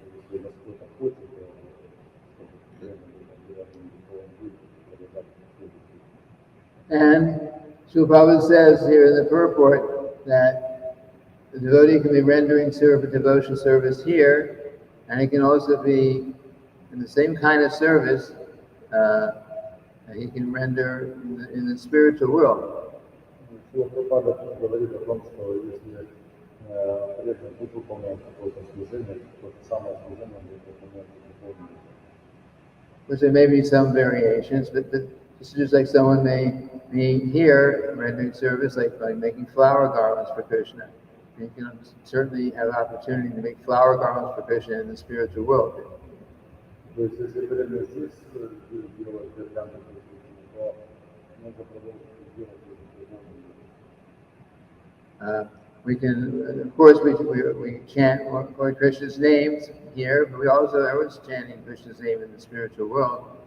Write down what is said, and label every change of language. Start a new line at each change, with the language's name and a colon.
Russian: Если Господь хочет, то чтобы преданный материальный духовный мир продолжать служить.
English: And Srila Prabhupada says here in the purport that the devotee can be rendering devotional service here, and it can also be in the same kind of service that he can render in the spiritual world.
Russian: Шрила Прабхупада говорит о том, что если преданный будет выполнять какое-то служение, то же самое служение он будет выполнять в духовном мире.
English: Which there may be some variations, but this is just like someone may be here rendering service, like making flower garlands for Krishna. You can certainly have opportunity to make flower garlands for Krishna in the spiritual world.
Russian: То есть, если преданный здесь делает гирлянды, то можно продолжить делать в духовном мире.
English: We can, of course, we chant Lord Krishna's names here, but everyone's chanting Krishna's name in the spiritual world.